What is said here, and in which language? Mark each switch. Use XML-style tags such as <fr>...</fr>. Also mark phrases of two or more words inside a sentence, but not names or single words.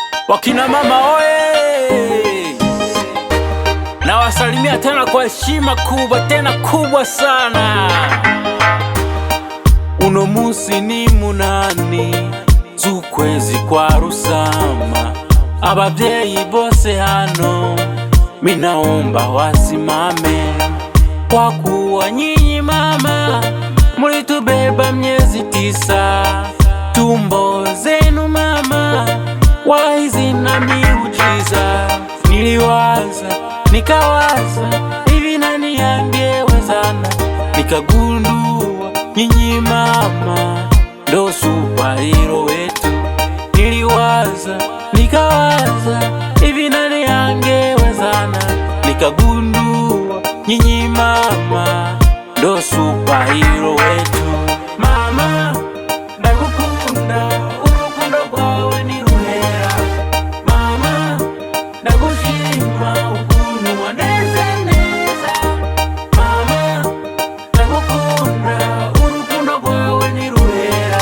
<sw>Wakina mama oye, na wasalimia tena kwa heshima kubwa, tena kubwa sana.</sw> <rn>Uno musi ni munani z'ukwezi kwa Rusama, abavyeyi bose hano</rn> <sw>minaomba wasimame, kwa kuwa nyinyi mama mulitubeba miezi 9, tumbo zenu mama waizi na miujiza. Niliwaza nikawaza, hivi nani angewezana, nikagundua nyinyi mama ndo superhero wetu. Niliwaza nikawaza, hivi nani angewezana, nikagundua nyinyi mama ndo superhero wetu.</sw> <rn>Mama ndagukunda, urukundo rwawe ni ruhera. Mama ndagushima, ukuntu waneze neza. Mama ndagukunda, urukundo rwawe ni ruhera.</rn>